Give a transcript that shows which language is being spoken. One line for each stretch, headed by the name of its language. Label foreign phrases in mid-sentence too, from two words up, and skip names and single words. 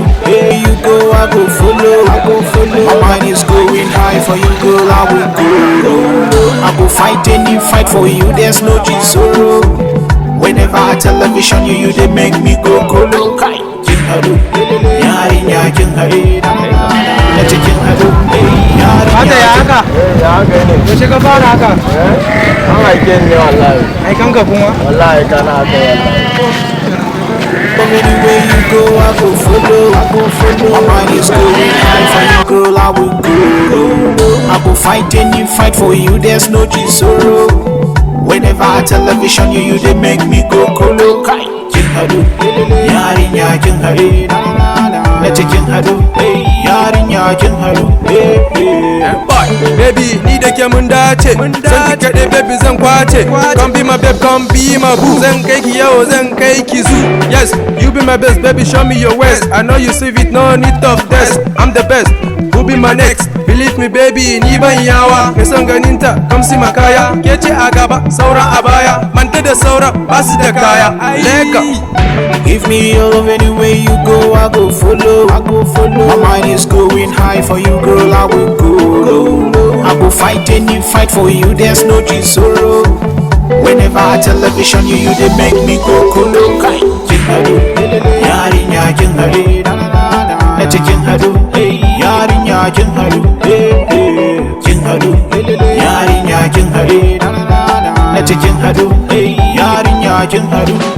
Nigerian Pidgin: Hey, you go, I go follow, I go follow. My mind is going high for you, girl, I will go. I go fight any fight for you, there's no sorrow. Whenever I television you they make me go colo.
Hausa: Jinharu, yarinya jinharu,
Nigerian Pidgin: let it
Hausa: jinharu, yarinya. Ya gani. Yaushe ka fara haka? An aike ni wallahi. Ai kanka kuma? Wallahi kana haka wallahi.
Nigerian Pidgin: Anywhere you go, I go follow, I go follow. My mind is going high for you, girl, I will go. I go fight any fight for you, there's no sorrow. Whenever I television you they make me go colo.
Hausa: Jinharu, yarinya jinharu,
Nigerian Pidgin: let it
Hausa: jinharu, yarinya jinharu.
Nigerian Pidgin: Boy, baby,
Hausa: ni da ke mun dace. Zan ki kaɗe baby zan kwace.
Nigerian Pidgin: Come be my babe, come be my boo. Zan kai ki yawo, zan kai ki zoo. Yes, you be my best, baby, show me your waist. I know you see it, no need of test. I'm the best, who be my next? Believe me baby,
Hausa: ni ban yawa. Mai son ganinta,
Nigerian Pidgin: come see my kaya.
Hausa: Ke ce a gaba, sauran a baya. Manta da sauran, ba su da kaya. Leka.
Nigerian Pidgin: Give me your love anywhere you go, I go follow, I go follow. My mind is going high for you, girl, I will go. I go fight any fight for you, there's no sorrow. Whenever I television you they make me go colo.
Hausa: Jinharu, yarinya jinharu,
Nigerian Pidgin: let it
Hausa: jinharu, yarinya jinharu. Jinharu, yarinya jinharu,
Nigerian Pidgin: let it
Hausa: jinharu, yarinya jinharu.